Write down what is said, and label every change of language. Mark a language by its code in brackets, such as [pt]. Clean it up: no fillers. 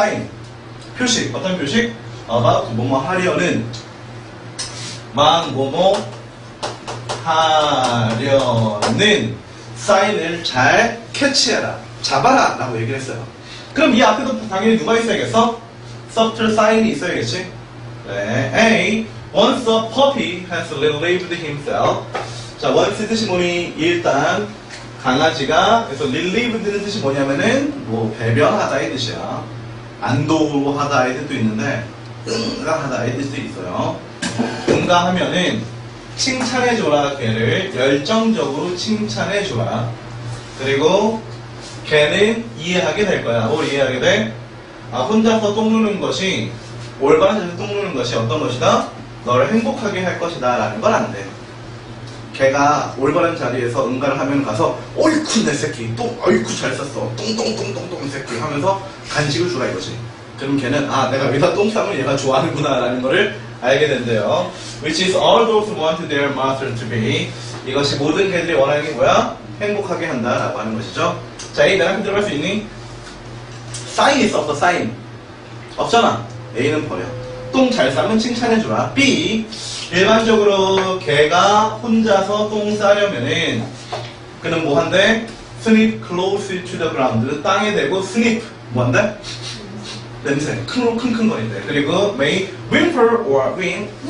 [ko] 사인 표식. 어떤 표식? about 뭐뭐 하려는 막 뭐뭐 하려는 사인을 잘 캐치해라, 잡아라 라고 얘기를 했어요. 그럼 이 앞에도 당연히 누가 있어야겠어? [en] subtle sign [ko] 이 있어야겠지. 네. A. [en] Once a puppy has relieved himself. [ko] 자, once 뜻이 뭐니? 일단 강아지가, 그래서 relieved는 뜻이 뭐냐면은 뭐 배변하다의 뜻이야. 안도하다의 뜻도 있는데 응가하다의 뜻도 있어요. 응가하면은 칭찬해줘라. 걔를 열정적으로 칭찬해줘라. 그리고 걔는 이해하게 될 거야. 뭘 이해하게 돼? 아, 혼자서 똥 누는 것이, 올바른 자세로 똥 누는 것이 어떤 것이다? 너를 행복하게 할 것이다 라는 건 안 돼. 걔가 올바른 자리에서 응가를 하면 가서 어이쿠 내 새끼 똥 어이쿠 잘 쌌어 똥똥똥똥똥 이 새끼 하면서 간식을 주라 이거지. 그럼 걔는 아 내가 여기다 똥 싸면 얘가 좋아하는구나 라는 거를 알게 된대요. [en] Which is all those who want their master to be. [ko] 이것이 모든 개들이 원하는 게 뭐야? 행복하게 한다 라고 하는 것이죠. 자, A 나랑 들어갈 수 있니? 사인 있어 없어? 사인 없잖아. A는 버려. 똥 잘 싸면 칭찬해주라. B. 일반적으로 걔가 혼자서 똥 싸려면은 그는 뭐 한대? [en] sniff close to the ground. [ko] 땅에 대고 sniff. 뭐한다? 냄새. 킁킁거린대. 그리고 [en] may whimper or whine.